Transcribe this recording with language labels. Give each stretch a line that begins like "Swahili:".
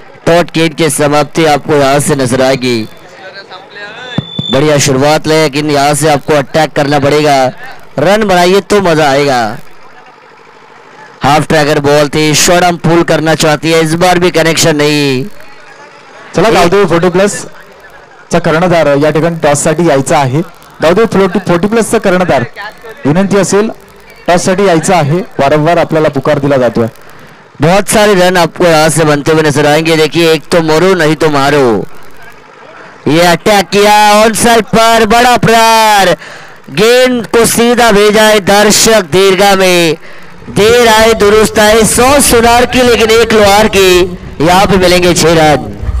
Hindi: Taught गेंद की समाप्ति आपको यहां से नजर आएगी। बढ़िया शुरुआत लेकिन यहां से आपको अटैक करना पड़ेगा, रन बनाइए तो मजा आएगा। हाफ ट्रैकर बॉल थी, शॉर्ट आर्म पुल करना चाहती है, इस बार भी कनेक्शन नहीं।
Marathi: चला गावदेवी 40+ चा कर्णधार या ठिकाणी टॉस साठी यायचा आहे। गावदेवी 40+ चा कर्णधार विनंती असेल टॉस साठी यायचं आहे, वारंवार आपल्याला पुकार दिला जातोय।
Hindi: बहुत सारे रन आपको यहां से बनते हुए नजर आएंगे। देखिए एक तो मरो नहीं तो मारो, ये अटैक किया ऑन साइड पर, बड़ा प्रहार, गेंद को सीधा भेजा है दर्शक दीर्घा में। देर आए दुरुस्त आए, 100 सुनार की लेकिन 1 लोहार की, यहां पे मिलेंगे 6 रन।